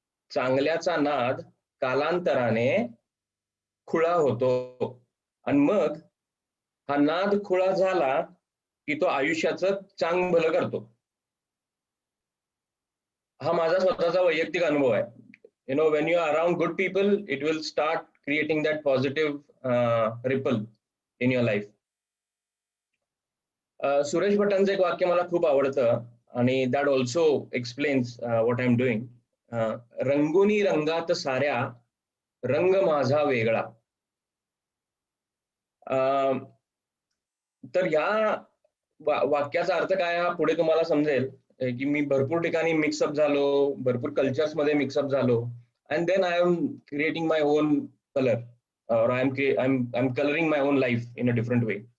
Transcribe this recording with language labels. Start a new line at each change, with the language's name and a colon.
Marathi: चांगल्याचा नाद कालांतराने खुळा होतो आणि मग हा नाद खुळा झाला की तो आयुष्याचं चांग भलं करतो. हा माझा स्वतःचा वैयक्तिक अनुभव आहे.
English: when you are around good people, it will start creating that positive ripple in your life.
Marathi: Suresh भटांचं एक वाक्य मला खूप आवडतं आणि
English: that also explains what I'm doing.
Marathi: रंगुनी रंगात साऱ्या रंग माझा वेगळा. तर या वाक्याचा अर्थ काय हा पुढे तुम्हाला समजेल की मी भरपूर ठिकाणी मिक्सअप झालो, भरपूर कल्चर्स मध्ये मिक्सअप झालो,
English: And then I am creating my own colour or I'm coloring my own life in a different way.